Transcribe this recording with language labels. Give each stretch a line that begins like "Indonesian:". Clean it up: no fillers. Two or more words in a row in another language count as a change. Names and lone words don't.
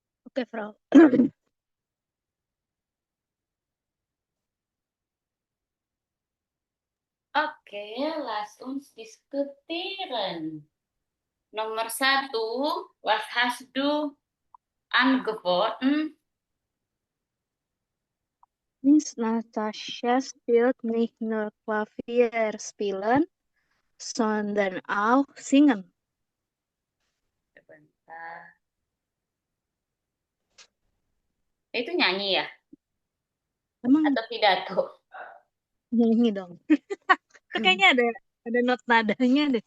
Indonesian: Oke, Frau. Oke,
German: lass uns diskutieren.
Indonesian: Nomor satu,
German: was hast du angeboten? Miss Natascha spielt nicht nur Klavier spielen, sondern auch singen.
Indonesian: Sebentar. Itu nyanyi ya? Emang Atau pidato? nyanyi dong. Itu kayaknya ada not nadanya deh.